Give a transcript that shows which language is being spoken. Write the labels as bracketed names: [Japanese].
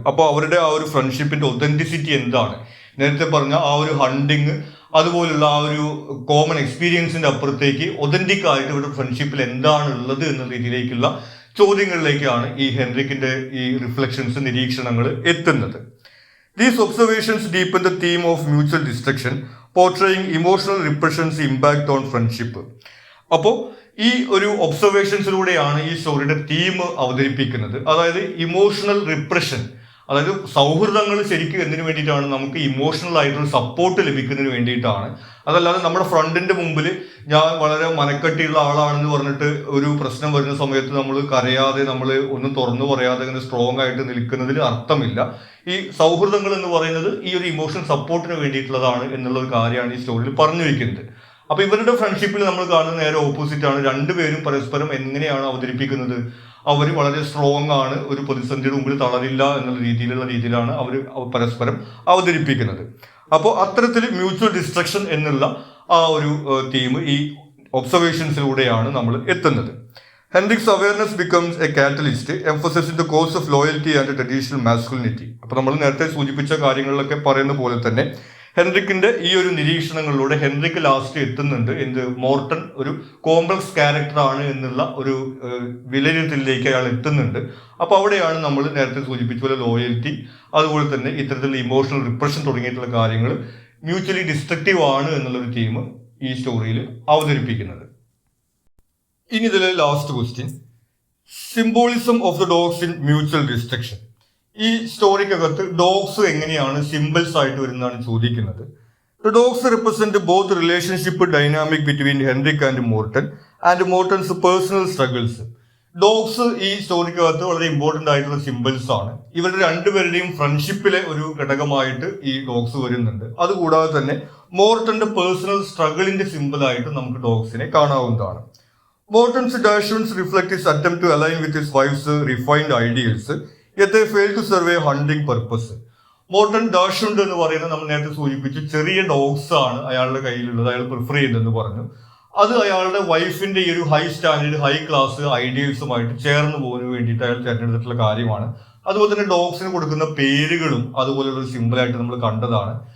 [Malayalam] അപ്പോൾ അവരുടെ ആ ഒരു ഫ്രണ്ട്ഷിപ്പിന്റെ ഒതന്റിസിറ്റി എന്താണ്, നേരത്തെ പറഞ്ഞ ആ ഒരു ഹണ്ടിങ് അതുപോലുള്ള ആ ഒരു കോമൺ എക്സ്പീരിയൻസിന്റെ അപ്പുറത്തേക്ക് ഒതന്റിക് ആയിട്ട് ഇവരുടെ ഫ്രണ്ട്ഷിപ്പിൽ എന്താണ് ഉള്ളത് എന്ന രീതിയിലേക്കുള്ള ചോദ്യങ്ങളിലേക്കാണ് ഈ ഹെൻറിക്കിന്റെ ഈ റിഫ്ലക്ഷൻസ്, നിരീക്ഷണങ്ങൾ എത്തുന്നത്. [English] These observations deepen the theme of mutual destruction, portraying emotional repression's impact on friendship. [Malayalam] അപ്പോൾ ഈ ഒരു ഒബ്സർവേഷൻസിലൂടെയാണ് ഈ സ്റ്റോറിയുടെ തീം അവതരിപ്പിക്കുന്നത്. അതായത് ഇമോഷണൽ റിപ്രഷൻ, അതായത് സൗഹൃദങ്ങൾ ശരിക്കും എന്തിനു വേണ്ടിയിട്ടാണ്, നമുക്ക് ഇമോഷണൽ ആയിട്ടുള്ള സപ്പോർട്ട് ലഭിക്കുന്നതിന് വേണ്ടിയിട്ടാണ്. അതല്ലാതെ നമ്മുടെ ഫ്രണ്ടിന്റെ മുമ്പിൽ ഞാൻ വളരെ മനക്കട്ടിയുള്ള ആളാണെന്ന് പറഞ്ഞിട്ട് ഒരു പ്രശ്നം വരുന്ന സമയത്ത് നമ്മൾ കരയാതെ, നമ്മൾ ഒന്നും തുറന്നു പറയാതെ ഇങ്ങനെ സ്ട്രോങ് ആയിട്ട് നിൽക്കുന്നതിൽ അർത്ഥമില്ല. ഈ സൗഹൃദങ്ങൾ എന്ന് പറയുന്നത് ഈ ഒരു ഇമോഷണൽ സപ്പോർട്ടിന് വേണ്ടിയിട്ടുള്ളതാണ് എന്നുള്ള ഒരു കാര്യമാണ് ഈ സ്റ്റോറിയിൽ പറഞ്ഞു വയ്ക്കുന്നത്. അപ്പൊ ഇവരുടെ ഫ്രണ്ട്ഷിപ്പിൽ നമ്മൾ കാണുന്നത് നേരെ ഓപ്പോസിറ്റ് ആണ്. രണ്ടുപേരും പരസ്പരം എങ്ങനെയാണ് അവതരിപ്പിക്കുന്നത്, അവർ വളരെ സ്ട്രോങ് ആണ്, ഒരു പ്രതിസന്ധിയുടെ മുമ്പിൽ തളരില്ല എന്നുള്ള രീതിയിലാണ് അവർ പരസ്പരം അവതരിപ്പിക്കുന്നത്. അപ്പോൾ അത്തരത്തിൽ മ്യൂച്വൽ ഡിസ്ട്രക്ഷൻ എന്നുള്ള ആ ഒരു തീം ഈ ഒബ്സർവേഷൻസിലൂടെയാണ് നമ്മൾ എത്തുന്നത്. [English] Henrik's awareness becomes a catalyst, emphasizing the cause of loyalty and traditional masculinity. [Malayalam] അപ്പോൾ നമ്മൾ നേരത്തെ സൂചിപ്പിച്ച കാര്യങ്ങളിലൊക്കെ പറയുന്ന പോലെ തന്നെ ഹെൻറിക്കിന്റെ ഈ ഒരു നിരീക്ഷണങ്ങളിലൂടെ ഹെൻറിക്ക് ലാസ്റ്റ് എത്തുന്നുണ്ട് എന്ത്, മോർട്ടൺ ഒരു കോംപ്ലക്സ് ക്യാരക്ടർ ആണ് എന്നുള്ള ഒരു വിലയിരുത്തലിലേക്ക് അയാൾ എത്തുന്നുണ്ട്. അപ്പോൾ അവിടെയാണ് നമ്മൾ നേരത്തെ സൂചിപ്പിച്ച പോലെ ലോയൽറ്റി, അതുപോലെ തന്നെ ഇത്തരത്തിലുള്ള ഇമോഷണൽ റിപ്രഷൻ തുടങ്ങിയിട്ടുള്ള കാര്യങ്ങൾ മ്യൂച്വലി ഡിസ്ട്രക്റ്റീവ് ആണ് എന്നുള്ളൊരു തീം ഈ സ്റ്റോറിയിൽ അവതരിപ്പിക്കുന്നത്. ഇനി ഇതിലെ last question, [English] Symbolism of the dogs in mutual destruction. [Malayalam] ഈ സ്റ്റോറിക്കകത്ത് ഡോഗ്സ് എങ്ങനെയാണ് സിംബൽസ് ആയിട്ട് വരുന്നതാണ് ചോദിക്കുന്നത്. [English] The dogs represent both relationship dynamic between Henrik and Morten's personal struggles. [Malayalam] Dogs ഈ സ്റ്റോറിക്കകത്ത് വളരെ ഇമ്പോർട്ടന്റ് ആയിട്ടുള്ള സിംബൽസ് ആണ്. ഇവരുടെ രണ്ടുപേരുടെയും ഫ്രണ്ട്ഷിപ്പിലെ ഒരു ഘടകമായിട്ട് ഈ ഡോഗ്സ് വരുന്നുണ്ട്. അതുകൂടാതെ തന്നെ മോർട്ടന്റെ പേഴ്സണൽ സ്ട്രഗിളിന്റെ സിംബലായിട്ട് നമുക്ക് ഡോഗ്സിനെ കാണാവുന്നതാണ്. [English] Morton's dashes reflect his attempt to align with his wife's refined ideals, yet they fail to serve a hunting purpose. [Malayalam] Morton ഡാഷുണ്ട് എന്ന് പറയുന്നത് നമ്മൾ നേരത്തെ സൂചിപ്പിച്ചു, ചെറിയ ഡോഗ്സ് ആണ് അയാളുടെ കയ്യിലുള്ളത്, അയാൾ പ്രിഫർ ചെയ്യുന്നതെന്ന് പറഞ്ഞു. അത് അയാളുടെ വൈഫിന്റെ ഈ ഒരു ഹൈ സ്റ്റാൻഡേർഡ്, ഹൈ ക്ലാസ് ഐഡിയൽസുമായിട്ട് ചേർന്ന് പോകുന്നതിന് വേണ്ടിയിട്ട് അയാൾ തിരഞ്ഞെടുത്തിട്ടുള്ള കാര്യമാണ്. അതുപോലെ തന്നെ ഡോഗ്സിന് കൊടുക്കുന്ന പേരുകളും അതുപോലെയുള്ള ഒരു സിമ്പിളായിട്ട് നമ്മൾ കണ്ടതാണ്.